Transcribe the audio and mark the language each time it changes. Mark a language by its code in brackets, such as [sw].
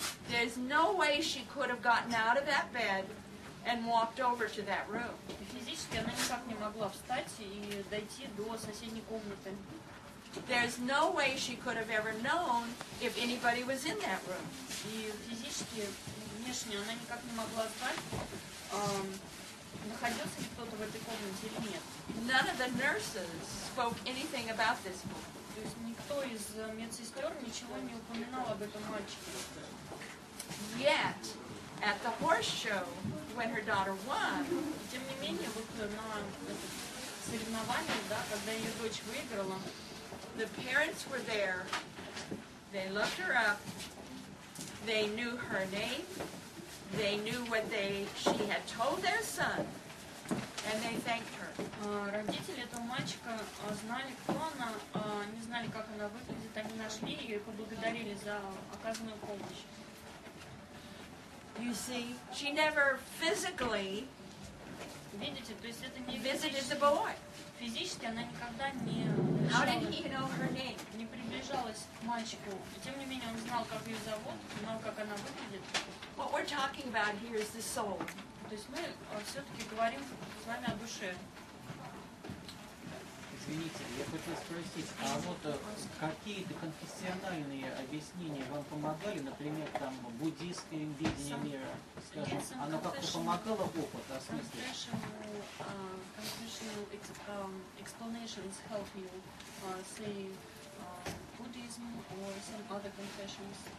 [en] There's no way she could have gotten out of that bed and walked over to that room. [ru] И физически она никак не могла встать и дойти до соседней комнаты. [en] There's no way she could have ever known if anybody was in that room. [ru] И физически, внешне она никак не могла знать, находился ли кто-то в этой комнате или нет. [en] None of the nurses spoke anything about this boy. [ru] То есть никто из медсестер ничего не упоминал об этом мальчике. [en] Yet, at the horse show, when her daughter won, [ru] И тем не менее, вот на соревновании, да, когда ее дочь выиграла, [en] the parents were there. They looked her up. They knew her name. They knew what she had told their son, and they thanked her. [ru] Родители этого мальчика знали, кто она, не знали, как она выглядит, они нашли ее и поблагодарили за оказанную помощь. [en] You see, she never physically [ru] Видите, то есть это не [en] visited the boy. [ru] физически, она никогда не [en] How did he know her name? [ru] не приближалась к мальчику. И тем не менее он знал, как ее зовут, знал, как она выглядит. [en] What we're talking about here is the soul. [ru] То есть мы все-таки говорим с вами о душе. Извините, я хотел спросить, а вот какие-то конфессиональные объяснения вам помогали, например, там буддийское видение мира, скажем, оно как-то помогало опыт осмыслить? [en] Confessional explanations help you, say Buddhism or some other confessions?